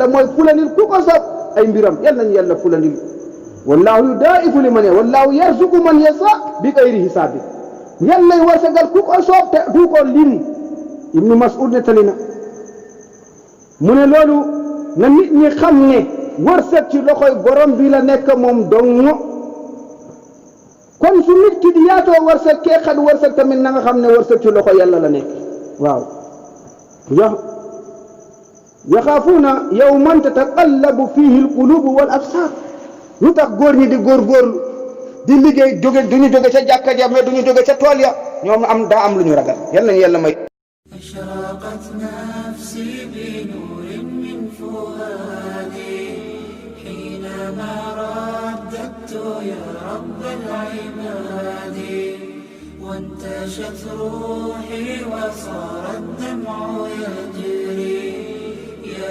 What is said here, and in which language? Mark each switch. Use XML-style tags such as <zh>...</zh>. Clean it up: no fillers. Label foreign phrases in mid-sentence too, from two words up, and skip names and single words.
<wo>mooy fulanil ku ko soob ay mbiram yàlla nañu yàlla fulandil</wo> <ar>والله يضاعف لمن يشاء والله يرزق من يشاء بغير حساب</ar> <wo>lay warsagal ku ko soob te du ko lim ibnu mas'ud ne tali na mu ne loolu na nit ñi xam ne wërsëg ci loxoy borom bi la nekk moom dong kon su nit ki di yaatoo wërsëg kee xat wërsëg tamit na nga xam ne wërsëg ci loxo yàlla la nekk waaw</wo> <ar>يخافون يوما تتقلب فيه القلوب والأبصار</ar> <wo>lu tax góor ñi di góorgóorlu di liggéey duñu jóge ca jàkka ja mais duñu jóge ca tool ya ñoom daa am lu ñu ragal yal nañu yàlla may.</wo> <ar>أشرقت نفسي بنور من فؤادي حينما رددت يا رب العباد وانتشت روحي وصار الدمع يجري يا</ar>